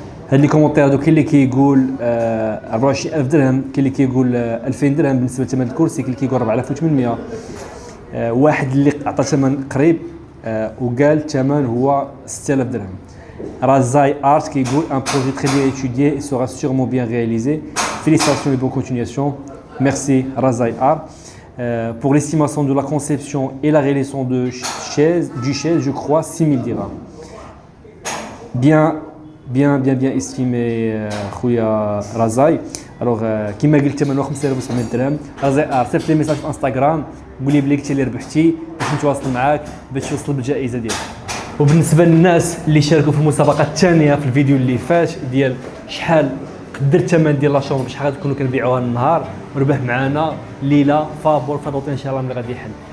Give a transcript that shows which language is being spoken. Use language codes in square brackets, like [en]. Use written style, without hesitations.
[ar] هاد لي كومونتير هادو كاين اللي كيقول 24000 درهم، كاين اللي كيقول 2000 درهم بالنسبه لثمن الكرسي، كاين اللي كيقول 4800. واحد اللي عطى ثمن قريب وقال الثمن هو 6000 درهم. [fr] Razai Art [ar] كيقول [fr] un projet très bien étudié et sera sûrement bien réalisé. Félicitations et bonne continuation. Merci Razai Art. Pour l'estimation de la conception et la réalisation du chaise, je crois 6000 dirhams. Bien estimé [ar] خويا [fr] رازاي. [ar] الوغ كيما قلت ثمنه 5700 درهم. رازاي صيفط لي ميساج في انستغرام قول لي بلي كنتي اللي ربحتي باش نتواصل معاك باش توصل بالجائزه ديالك. وبالنسبه للناس اللي شاركوا في المسابقه الثانيه في الفيديو اللي فات ديال شحال قدر الثمن ديال لا شومبر باش غادي تكونوا كنبيعوها النهار، وربح معنا ليله فابور في الوطن ان شاء الله ملي غادي يحل.